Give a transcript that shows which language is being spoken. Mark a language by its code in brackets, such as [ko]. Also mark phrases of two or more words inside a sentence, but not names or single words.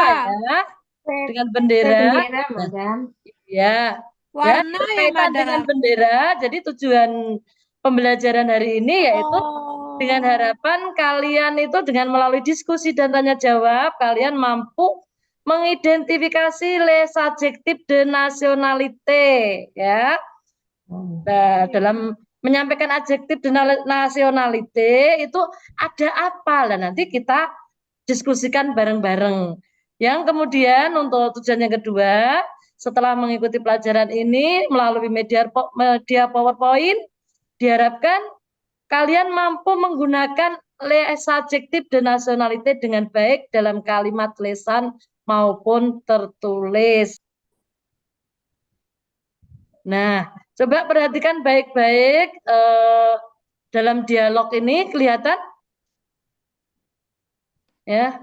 [id] apa ya dengan bendera? Bendera, Nah, madam. ya, ya Warna ya berkaitan dengan madam. bendera. Jadi tujuan pembelajaran hari ini yaitu dengan Oh. harapan kalian itu dengan melalui diskusi dan tanya jawab, kalian mampu mengidentifikasi [fr] les adjectifs de nationalité, [id] ya. Nah, dalam menyampaikan [fr] adjektif de nationalité [id] itu ada apa? Nah, nanti kita diskusikan bareng-bareng. Yang kemudian untuk tujuan yang kedua, setelah mengikuti pelajaran ini melalui media PowerPoint, diharapkan kalian mampu menggunakan [fr] les adjektif de nationalité [id] dengan baik dalam kalimat lisan maupun tertulis. Nah, coba perhatikan baik-baik dalam dialog ini kelihatan ya.